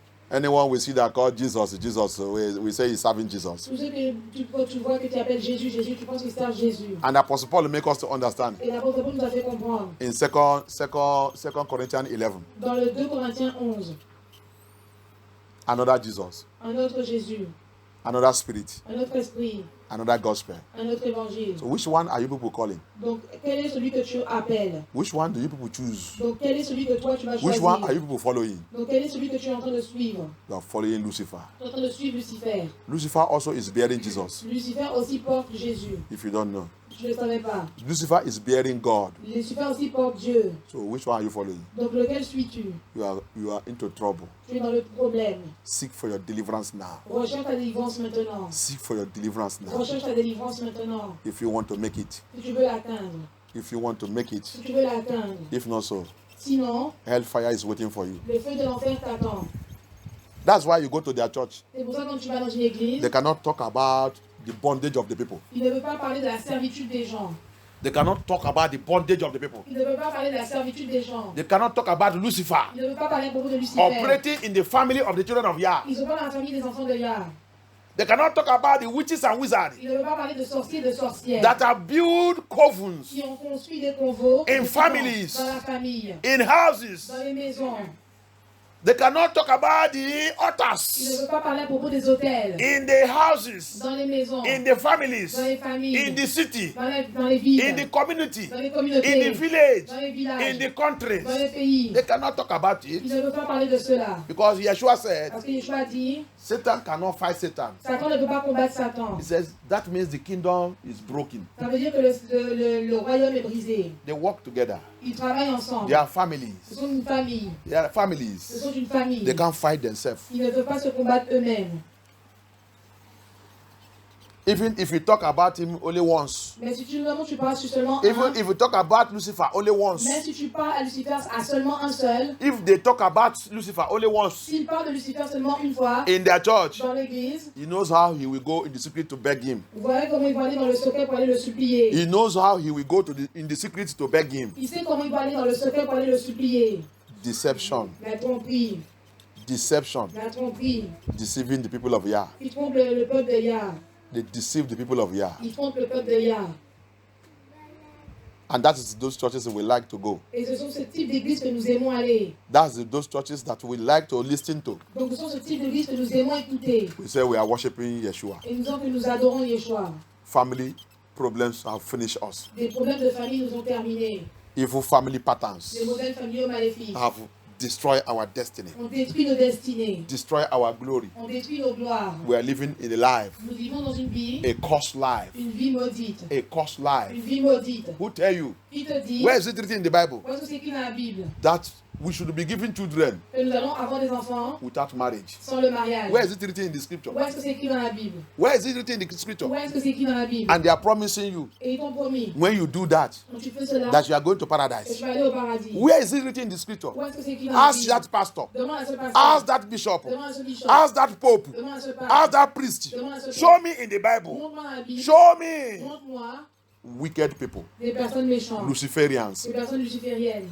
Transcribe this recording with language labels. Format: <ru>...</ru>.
<en>Anyone we see that called Jesus, we say he's serving Jesus.</en> <fr>Tous ceux que tu vois que tu appelles Jésus, Jésus, tu penses qu'ils servent Jésus.</fr> <en>And Apostle Paul make us to understand</en> <fr>Et l'apôtre Paul nous a fait comprendre.</fr> <en>in 2 Corinthians 11,</en> <fr>Dans le 2 Corinthiens 11,</fr> <en>another Jesus,</en> <fr>un autre Jésus,</fr> <en>another spirit,</en> <fr>un autre esprit,</fr> <en>another gospel.</en> <fr>un autre évangile.</fr> <en>So which one are you people calling?</en> <fr>Donc, quel est celui que tu appelles?</fr> <en>Which one do you people choose?</en> <fr>Donc, quel est celui que toi tu vas</fr> <en>Which one are</en> <fr>choisir?</fr> <en>you people following?</en> <fr>Donc, quel est celui que tu es en train de suivre?</fr> <en>You are following Lucifer.</en> <fr>Tu es en train de suivre Lucifer.</fr> <en>Lucifer also is bearing Jesus,</en> <fr>Lucifer aussi porte Jésus.</fr> <en>if you don't know.</en> <fr>Je ne le savais pas.</fr> <en>Lucifer is bearing God.</en> <fr>Lucifer aussi porte Dieu.</fr> <en>So which one are you following?</en> <fr>Donc, lequel suis-tu?</fr> <en>You are into trouble.</en> <fr>Tu es dans le problème.</fr> <en>Seek for your deliverance now.</en> <fr>Recherche ta délivrance maintenant.</fr> <en>Seek for your deliverance now.</en> <fr>Recherche ta délivrance maintenant.</fr> <en>If you want to make it.</en> <fr>Si tu veux l'atteindre.</fr> <en>If you want to make it.</en> <fr>Si tu veux l'atteindre.</fr> <en>If not so,</en> <fr>Sinon,</fr> <en>hellfire is waiting for you.</en> <fr>le feu de l'enfer t'attend.</fr> <en>That's why you go to their church.</en> <fr>C'est pour ça que quand tu vas dans une église,</fr> <en>They cannot talk about the bondage of the people.</en> <fr>il ne veut pas parler de la servitude des gens.</fr> <en>They cannot talk about the bondage of the people.</en> <fr>Il ne veut pas parler de la servitude des gens.</fr> <en>They cannot talk about Lucifer</en> <fr>Il ne veut pas parler à propos de Lucifer.</fr> <en>operating in the family of the children of Yah.</en> <fr>Ils ne sont pas dans la famille des enfants de Yah.</fr> <en>They cannot talk about the witches and wizards</en> <fr>Il ne veut pas parler de sorciers et de sorcières</fr> <en>that have built covens</en> <fr>qui ont construit des convents</fr> <en>in families,</en> <fr>dans la famille,</fr> <en>in houses.</en> <fr>dans les maisons.</fr> <en>They cannot talk about the</en> <fr>Il ne</fr> <en>altars</en> <fr>veut pas parler à propos des hôtels,</fr> <en>in the houses,</en> <fr>dans les maisons,</fr> <en>in the families,</en> <fr>dans les familles,</fr> <en>in the city,</en> <fr>dans les villes,</fr> <en>in the community,</en> <fr>dans les</fr> <en>in</en> <fr>communautés,</fr> <en>the village,</en> <fr>dans les villages,</fr> <en>in the countries.</en> <fr>dans les pays.</fr> <en>They cannot talk about</en> <fr>Il</fr> <en>it</en> <fr>ne veut pas parler de cela.</fr> <en>because Yeshua said</en> <fr>Parce que Yeshua dit,</fr> <en>Satan cannot fight Satan.</en> <fr>Satan ne peut pas combattre Satan.</fr> <en>He says that means the kingdom is broken.</en> <fr>Ça veut dire que le royaume est brisé.</fr> <en>They work together.</en> <fr>Ils travaillent ensemble.</fr> <en>They are families.</en> <fr>Ce sont une famille.</fr> <en>They are</en> <fr>Ce</fr> <en>families.</en> <fr>sont une famille.</fr> <en>They can't fight themselves.</en> <fr>Ils ne peuvent pas se combattre eux-mêmes.</fr> <en>Even if you talk about him only once.</en> <fr>Mais si tu parles sur seulement</fr> <en>Even</en> <fr>un,</fr> <en>if you talk about Lucifer only once.</en> <fr>même si tu parles à Lucifer à seulement un seul,</fr> <en>If they talk about Lucifer only once</en> <fr>s'il parle de Lucifer seulement une fois</fr> <en>in their church,</en> <fr>dans l'église,</fr> <en>he knows how he will go in the secret to beg him.</en> <fr>vous voyez comment il va aller dans le secret pour aller le supplier.</fr> <en>He knows how he will go in the secret to beg him.</en> <fr>Il sait comment il va aller dans le secret pour aller le supplier.</fr> <en>Deception.</en> <fr>La tromperie,</fr> <en>Deception.</en> <fr>la tromperie.</fr> <en>Deceiving the people of Yah.</en> <fr>Il trompe le peuple de Yah.</fr> <en>They deceive the people of Yah.</en> <fr>Il trompe le peuple de Yah.</fr> <en>And that is those churches we like to go.</en> <fr>Et ce sont ce type d'église que nous aimons aller.</fr> <en>That's those churches that we like to listen to.</en> <fr>Donc ce sont ce type d'église que nous aimons écouter.</fr> <en>We say we are worshiping Yeshua.</en> <fr>Et nous disons que nous adorons Yeshua.</fr> <en>Family problems have finished us.</en> <fr>Des problèmes de famille nous ont terminés.</fr> <en>Evil family patterns</en> <fr>Des modèles familiaux maléfiques.</fr> <en>have destroyed our destiny,</en> <fr>On détruit nos destinées.</fr> <en>destroy our glory.</en> <fr>On détruit nos gloires.</fr> <en>We are living in a life,</en> <fr>Nous vivons dans une vie</fr> <en>a cursed life.</en> <fr>Une vie maudite.</fr> <en>Who tell you?</en> <fr>Il te dit,</fr> <en>Where is it written in the Bible</en> <fr>où est-ce que c'est écrit dans la Bible</fr> <en>that we should be giving children</en> <fr>que nous allons avoir des enfants</fr> <en>without marriage?</en> <fr>sans le mariage?</fr> <en>Where is it written in the scripture?</en> <fr>Où est-ce que c'est écrit dans la Bible?</fr> <en>Where is it written in the scripture?</en> <fr>Où est-ce que c'est écrit dans la Bible?</fr> <en>And they are promising you</en> <fr>Et ils t'ont promis,</fr> <en>when you do that</en> <fr>quand tu fais cela,</fr> <en>that you are going to</en> <fr>que tu</fr> <en>paradise.</en> <fr>vas aller au paradis.</fr> <en>Where is it written in the scripture?</en> <fr>Où est-ce que c'est écrit dans la</fr> <en>Ask</en> <fr>Bible?</fr> <en>that pastor.</en> <fr>Demande à ce</fr> <en>Ask</en> <fr>pasteur.</fr> <en>that bishop.</en> <fr>Demande à ce bishop.</fr> <en>Ask that pope.</en> <fr>Demande à ce pape.</fr> <en>Ask that priest.</en> <fr>Demande à ce</fr> <en>Show me in the Bible.</en> <fr>Montre-moi dans la Bible.</fr> <en>Show me</en> <fr>Montre-moi</fr> <en>wicked people,</en> <fr>des personnes méchantes,</fr> <en>Luciferians</en> <fr>des personnes lucifériennes</fr>